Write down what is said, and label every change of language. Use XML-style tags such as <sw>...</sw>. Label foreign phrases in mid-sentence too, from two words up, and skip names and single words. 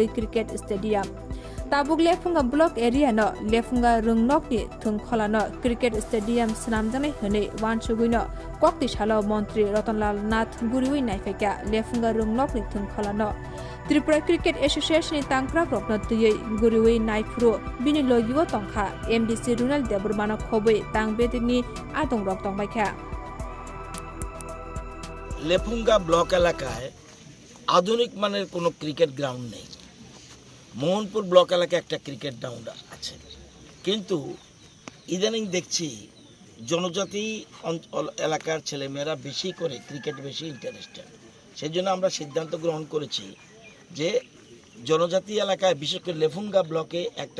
<en>cricket stadium</en> <trp>ताबुक लेफुंगा ब्लक एरिया न लेफुंगा रुंनकनि थुंखलानो</trp> <en>cricket stadium</en> <trp>सनामजानाय हनै वानसुगैनो कक्तिशाला मन्त्री रतनलाल नाथ गुरुवै नायफैका लेफुंगा रुंनकनि थुंखलानो त्रिपुरा क्रिकेट एसोसिएशननि तांक्राकरकनो तुयै गुरुवै नायफुरु बिनि लगिवो तंखा एमडीसी रुनेल देबरमानो खबै तांबेदिनि आदं रक तंबायखा</trp> <bn>লেফুঙ্গা ব্লক এলাকায় আধুনিক মানের কোনো</bn> <en>cricket ground</en> <bn>নেই মোহনপুর ব্লক এলাকায় একটা</bn> <en>cricket ground</en> <bn>আছে কিন্তু ইদানিং দেখছি জনজাতি এলাকার ছেলেমেয়েরা বেশি করে ক্রিকেট বেশি ইন্টারেস্টেড সেজন্য আমরা সিদ্ধান্ত গ্রহণ করেছি যে জনজাতি এলাকায় বিশেষ করে লেফুঙ্গা ব্লকে একটা</bn>